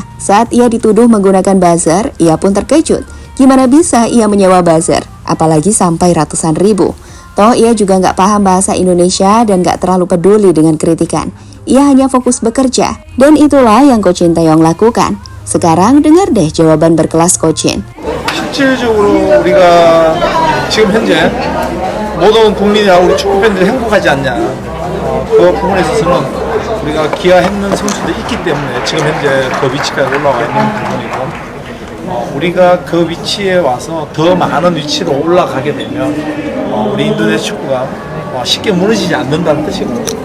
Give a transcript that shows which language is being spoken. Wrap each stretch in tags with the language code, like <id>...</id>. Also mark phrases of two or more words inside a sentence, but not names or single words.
<id>Saat ia dituduh menggunakan buzzer, ia pun terkejut. Gimana bisa ia menyewa buzzer, apalagi sampai ratusan ribu. Toh ia juga nggak paham bahasa Indonesia dan nggak terlalu peduli dengan kritikan. Ia hanya fokus bekerja, dan itulah yang Coach Shin Tae-yong lakukan. Sekarang dengar deh jawaban berkelas Coach Shin.</id> <ko>실질적으로 우리가 지금 현재 모든 국민이나 우리 축구 팬들이 행복하지 않냐, 그 부분에 있어서는 우리가 기여했는 선수들이 있기 때문에 지금 현재 그 위치까지 올라와 있는 부분이고, 우리가 그 위치에 와서 더 많은 위치로 올라가게 되면 우리 인도네시아 축구가 쉽게 무너지지 않는다는 뜻이거든요.</ko>